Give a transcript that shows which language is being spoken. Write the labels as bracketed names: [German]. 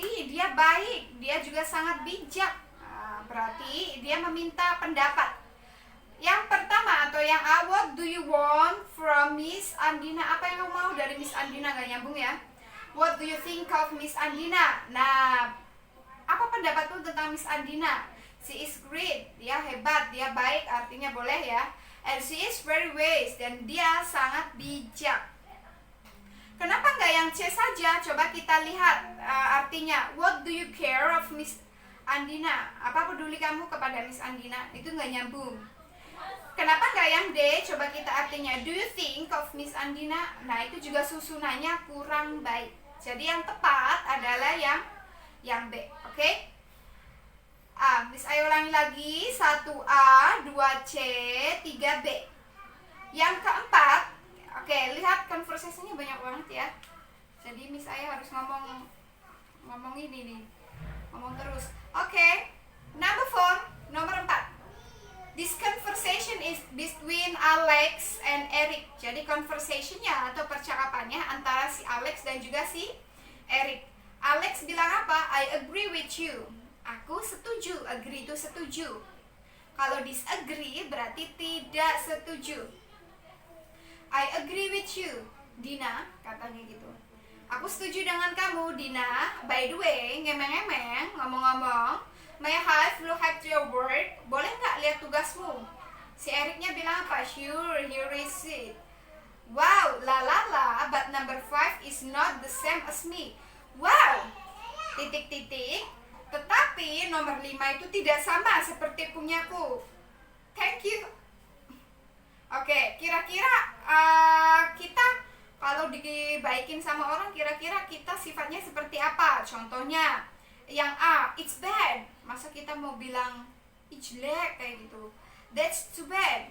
[Indonesian] Dia baik, dia juga sangat bijak. Berarti dia meminta pendapat. Yang pertama atau yang A, [English] what do you want from Miss Andina? [Indonesian] Apa yang kamu mau dari Miss Andina? Gak nyambung ya. [English] What do you think of Miss Andina? [Indonesian] Nah, apa pendapatmu tentang Miss Andina? [English] She is great, [Indonesian] dia hebat, dia baik, artinya boleh ya. [English] And she is very wise, [Indonesian] dan dia sangat bijak. Kenapa nggak yang C saja? Coba kita lihat artinya. [English] What do you care of Miss Andina? [Indonesian] Apa peduli kamu kepada Miss Andina? Itu nggak nyambung. Kenapa nggak yang D? Coba kita artinya. [English] Do you think of Miss Andina? [Indonesian] Nah, itu juga susunannya kurang baik. Jadi yang tepat adalah yang B, oke? Miss ayo ulangi lagi. 1A, 2C, 3B. Yang keempat, oke, lihat conversation-nya banyak banget ya. Jadi Miss Ayu harus ngomong ini nih. Ngomong terus. Oke. [English] Number 4, [Indonesian] nomor 4. [English] This conversation is between Alex and Eric. [Indonesian] Jadi conversation-nya atau percakapannya antara si Alex dan juga si Eric. Alex bilang apa? [English] I agree with you. [Indonesian] Aku setuju. Agree itu setuju. Kalau disagree berarti tidak setuju. [English] I agree with you, Dina, [Indonesian] katanya gitu. Aku setuju dengan kamu, Dina. [English] By the way, [Indonesian] ngemeng-ngemeng, ngomong-ngomong, [English] may I have look at your work? [Indonesian] Boleh nggak lihat tugasmu? Si Ericnya bilang apa? [English] Sure, here is it. Wow, la la la, but number 5 is not the same as me. [Indonesian] Wow, titik-titik. Tetapi nomor 5 itu tidak sama seperti punyaku. [English] Thank you. [Indonesian] Oke, kira-kira kita kalau dibaikin sama orang, kira-kira kita sifatnya seperti apa? Contohnya, yang A, [English] it's bad. [Indonesian] Masa kita mau bilang, ih jelek kayak gitu. [English] That's too bad.